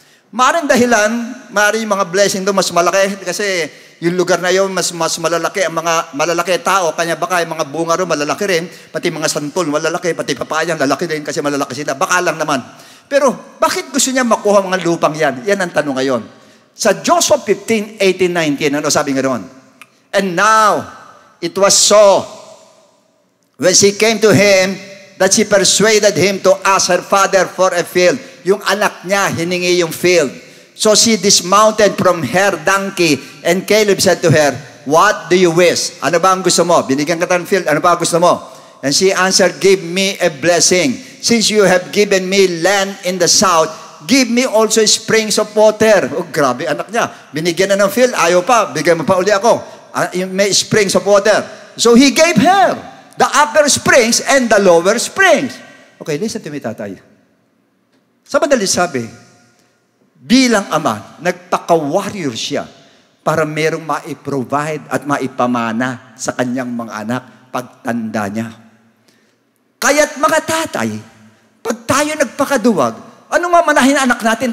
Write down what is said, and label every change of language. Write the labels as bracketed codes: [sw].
[tl] Maaaring dahilan, maaaring yung mga blessing doon mas malaki kasi yung lugar na yun mas malalaki ang mga malalaki tao, kanya baka yung mga bunga ron malalaki rin, pati mga santol malalaki, pati papayang lalaki rin kasi malalaki sila. Baka lang naman. Pero bakit gusto niya makuha mga lupang yan? Yan ang tanong ngayon. Sa Joshua 15, 18, 19, ano sabi nga doon? [en] And now, it was so, when she came to him, that she persuaded him to ask her father for a field. [tl] Yung anak niya, hiningi yung field. [en] So she dismounted from her donkey, and Caleb said to her, what do you wish? [tl] Ano ba ang gusto mo? Binigyan ka ng field, ano ba ang gusto mo? [en] And she answered, give me a blessing. Since you have given me land in the south, give me also springs of water. [tl] Oh, grabe, anak niya. Binigyan na ng field, ayaw pa, bigyan mo pa uli ako. [en] May springs of water. So he gave her the upper springs and the lower springs. Okay, listen to me, tatay. [tl] Sa madali sabi, bilang ama, nagpaka-warrior siya para merong maiprovide at maipamana sa kanyang mga anak pagtanda niya. Kaya't mga tatay, pag tayo nagpakaduwag, anong mamanahin anak natin?